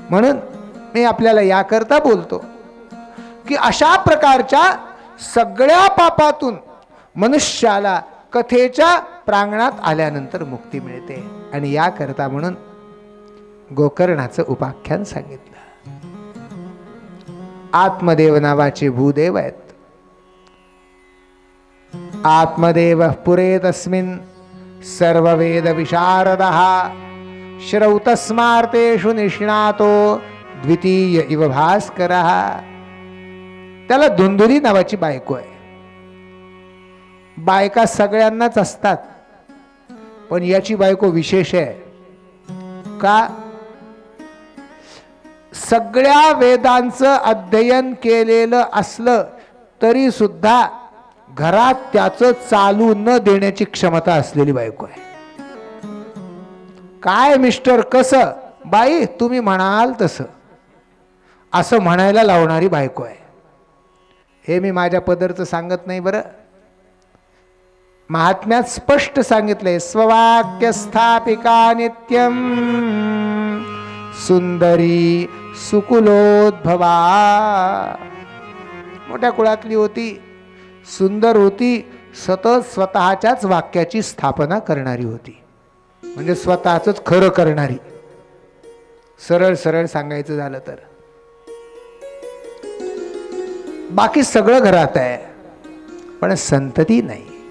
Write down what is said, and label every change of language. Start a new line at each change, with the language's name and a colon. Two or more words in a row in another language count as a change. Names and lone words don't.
Marathi: म्हणून मी आपल्याला याकरता बोलतो की अशा प्रकारच्या सगळ्या पापातून मनुष्याला कथेच्या प्रांगणात आल्यानंतर मुक्ती मिळते. आणि याकरता म्हणून गोकर्णाचं उपाख्यान सांगितलं. आत्मदेव नावाचे भूदेव आहेत.
Sanskrit: आत्मदेव पुरे तस्मिन् सर्ववेद विशारदः श्रौतस्मार्तेषु निष्णातो द्वितीय इव भास्करः.
Marathi: त्याला धुंधुली नावाची बायको आहे. बायका सगळ्यांनाच असतात, पण याची बायको विशेष आहे. का? सगळ्या वेदांचं अध्ययन केलेलं असलं तरी सुद्धा घरात त्याचं चालू न देण्याची क्षमता असलेली बायको आहे. काय मिस्टर कसं? बाई तुम्ही म्हणाल तसं असं म्हणायला लावणारी बायको आहे. हे मी माझ्या पदरचं सांगत नाही बरं. महात्म्यात स्पष्ट सांगितलंय,
Sanskrit: स्ववाक्य स्थापिका नित्यम सुंदरी सुकुलोद्भवा.
Marathi: मोठ्या कुळातली होती, सुंदर होती, सतत स्वतःच्याच वाक्याची स्थापना करणारी होती. म्हणजे स्वतःच खरं करणारी. सरळ सरळ सांगायचं झालं तर बाकी सगळं घरात आहे, पण संतती नाही.